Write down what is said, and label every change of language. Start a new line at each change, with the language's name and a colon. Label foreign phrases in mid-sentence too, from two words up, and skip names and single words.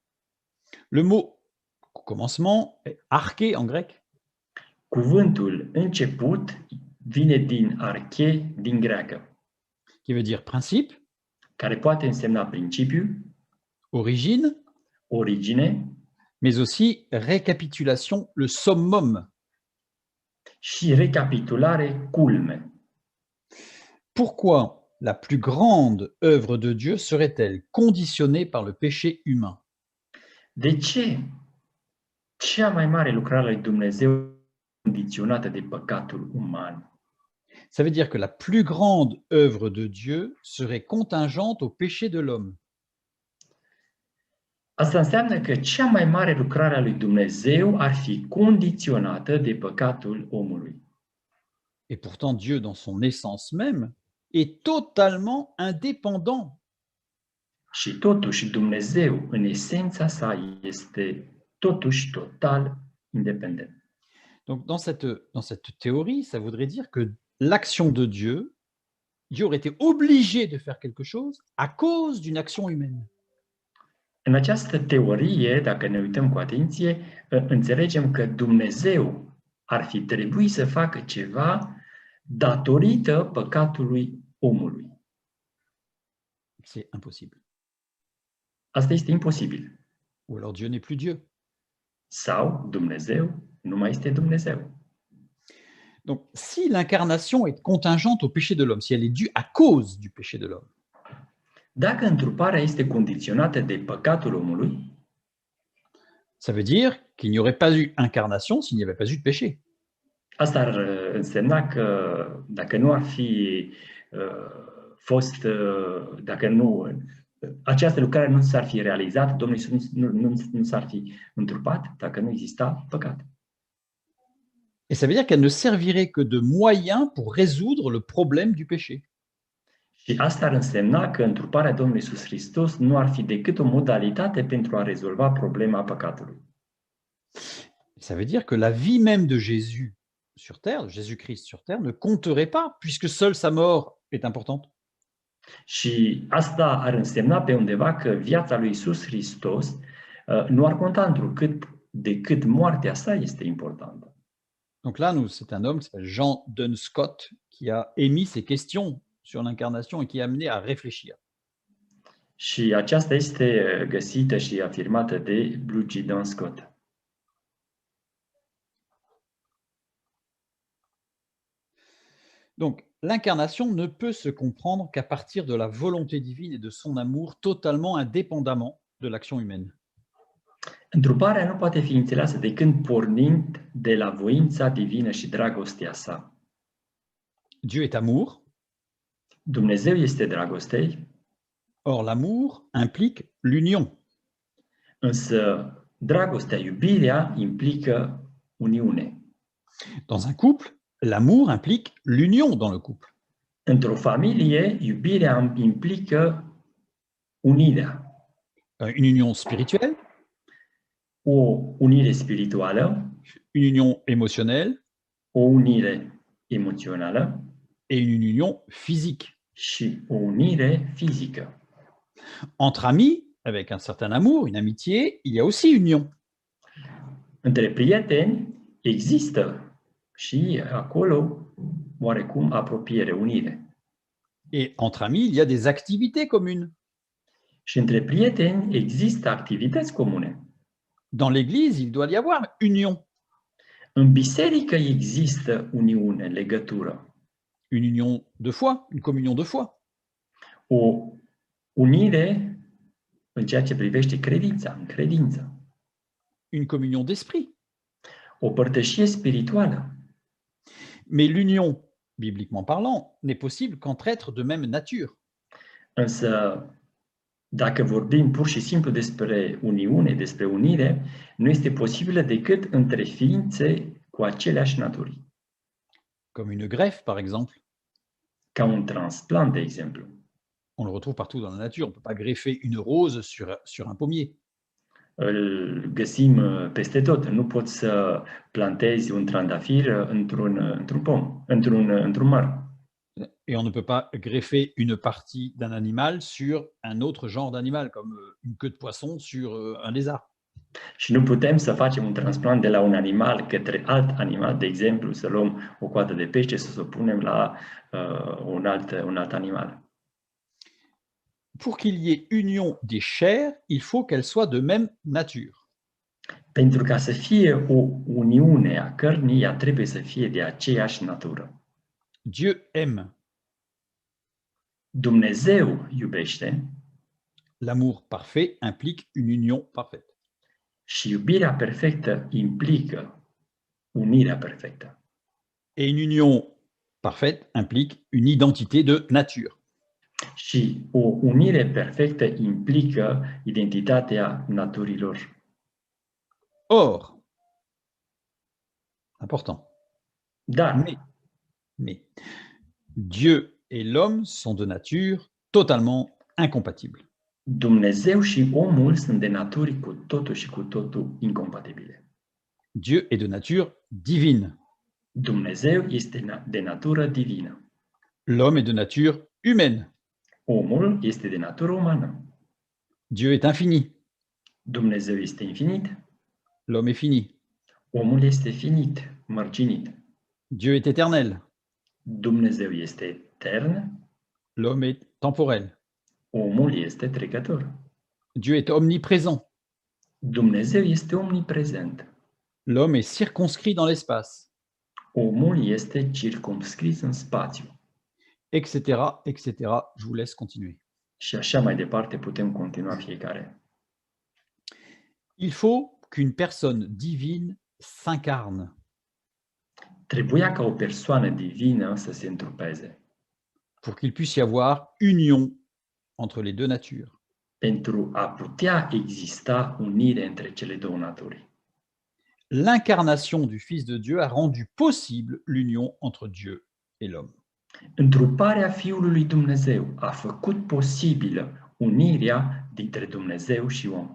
French: Le mot commencement est arché en grec,
Romanian: Cuvântul început vine din arche, din greacă,
French: qui veut dire principe,
Romanian: care poate însemna principiu,
French: origine,
Romanian: origine
French: mais aussi récapitulation, le summum.
Romanian: și recapitulare, culme.
French: Pourquoi la plus grande œuvre de Dieu serait-elle conditionnée par le péché humain?
Romanian: De ce cea mai mare lucrare a lui Dumnezeu condiționată de păcatul uman?
French: Ça veut dire que la plus grande œuvre de Dieu serait contingente au péché de l'homme.
Romanian: Asta înseamnă că cea mai mare lucrare a lui Dumnezeu ar fi condiționată de păcatul omului.
French: Et pourtant, Dieu, dans son essence même, est totalement indépendant.
Romanian: Și totuși Dumnezeu, în esența sa, este totuși total independent.
French: Donc, dans cette théorie, ça voudrait dire que l'action de Dieu, Dieu aurait été obligé de faire quelque chose à cause d'une action humaine.
Romanian: În această teorie, dacă ne uităm cu atenție, înțelegem că Dumnezeu ar fi trebuit să facă ceva datorită păcatului omului.
French: C'est impossible.
Romanian: Asta este imposibil.
French: Ou alors Dieu n'est plus Dieu.
Romanian: Sau Dumnezeu nu mai este Dumnezeu.
French: Donc, si l'incarnation est contingente au péché de l'homme, si elle est due à cause du péché de l'homme,
Romanian: Dacă întruparea este condiționată de păcatul omului,
French: ça veut dire qu'il n'y aurait pas eu incarnation s'il n'y avait pas eu de péché.
Romanian: asta ar însemna că dacă nu ar fi fost, dacă nu, această lucrare nu s-ar fi realizat, Domnul Iisus nu s-ar fi întrupat, dacă nu exista păcat.
French: Et ça veut dire qu'elle ne servirait que de moyen pour résoudre le problème du péché.
Romanian: Și asta ar însemna că întruparea Domnului Iisus Hristos nu ar fi decât o modalitate pentru a rezolva problema păcatului.
French: Ça veut dire que la vie même de Jésus sur terre, de Jésus-Christ sur terre, ne compterait pas, puisque seule sa mort est importante.
Romanian: Și asta ar însemna pe undeva că viața lui Iisus Hristos nu ar conta decât moartea sa este importantă.
French: Donc là, c'est un homme qui s'appelle Jean Dunscott qui a émis ces questions sur l'incarnation et qui a amené à réfléchir.
Romanian: Și aceasta este găsită și afirmată de Blue G. Dunscott.
French: Donc, l'incarnation ne peut se comprendre qu'à partir de la volonté divine et de son amour totalement indépendamment de l'action humaine.
Romanian: Întruparea nu poate fi înțeleasă decât pornind de la voința divină și dragostea sa.
French: Dieu est amour.
Romanian: Dumnezeu este dragoste,
French: Or, l'amour implique l'union.
Romanian: însă dragostea, iubirea implică uniune.
French: Dans un couple, l'amour implique l'union dans le couple.
Romanian: Într-o familie, iubirea implică unirea.
French: Une union spirituelle,
Romanian: O unire spirituală,
French: une union émotionnelle
Romanian: o unire emoțională
French: et une union physique.
Romanian: și o unire fizică.
French: Entre amis, avec un certain amour, une amitié, il y a aussi union.
Romanian: Între prieteni există și acolo oarecum apropiere, unire.
French: Et entre amis, il y a des activités communes.
Romanian: Și între prieteni există activități comune.
French: Dans l'Église, il doit y avoir union.
Romanian: În biserică există uniune, legătură.
French: Une union de foi, une communion de foi.
Romanian: O unire în ceea ce privește credința, în credință.
French: Une communion d'esprit.
Romanian: O părtășie spirituală.
French: Mais l'union, bibliquement parlant, n'est possible qu'entre êtres de même nature.
Romanian: Însă, dacă vorbim pur și simplu despre uniune, despre unire, nu este posibilă decât între ființe cu aceleași naturi.
French: Comme une greffe, par exemple.
Romanian: Ca un transplant, de exemplu.
French: On le retrouve partout dans la nature. On ne peut pas greffer une rose sur un pommier.
Romanian: îl găsim peste tot. Nu poți să plantezi un trandafir într-un pom, într-un măr.
French: Et on ne peut pas greffer une partie d'un animal sur un autre genre d'animal, comme une queue de poisson sur un lézard.
Romanian: Și nu putem să facem un transplant de la un animal către alt animal, de exemplu, să luăm o coadă de pește să o punem la un alt animal.
French: Pour qu'il y ait union des chairs, il faut qu'elles soient de même nature.
Romanian: Pentru ca să fie o uniune a cărnii, ea trebuie să fie de aceeași natură.
French: Dieu aime.
Romanian: Dumnezeu iubește
French: L'amour parfait implique une union parfaite.
Romanian: și iubirea perfectă implică unirea perfectă.
French: Et une union parfaite implique une identité de nature.
Romanian: Și o unire perfectă implică identitatea naturilor.
French: Or, important,
Romanian: Dar
French: mais Dieu et l'homme sont de nature totalement incompatibles.
Romanian: Dumnezeu și omul sunt de naturi cu totul și cu totul incompatibile.
French: Dieu est de nature divine.
Romanian: Dumnezeu este de natură divină.
French: L'homme est de nature humaine.
Romanian: Omul este de natură umană.
French: Dieu est infini.
Romanian: Dumnezeu este infinit.
French: L'homme est fini.
Romanian: Omul este finit, mărginit.
French: Dieu est éternel.
Romanian: Dumnezeu este etern.
French: L'homme est temporel.
Romanian: Omul este trecător.
French: Dieu est omniprésent.
Romanian: Dumnezeu este omniprezent.
French: L'homme est circonscrit dans l'espace,
Romanian: Omul este circumscris în spațiu.
French: etc., etc. Je vous laisse continuer.
Romanian: Și așa mai departe putem continua fiecare.
French: Il faut qu'une personne divine s'incarne.
Romanian: Trebuia ca o persoană divină să se întrupeze
French: pour qu'il puisse y avoir union entre les deux natures.
Romanian: pentru a putea exista unire între cele două naturi.
French: L'incarnation du Fils de Dieu a rendu possible l'union entre Dieu et l'homme.
Romanian: Întruparea Fiului lui Dumnezeu a făcut posibilă unirea dintre Dumnezeu și om.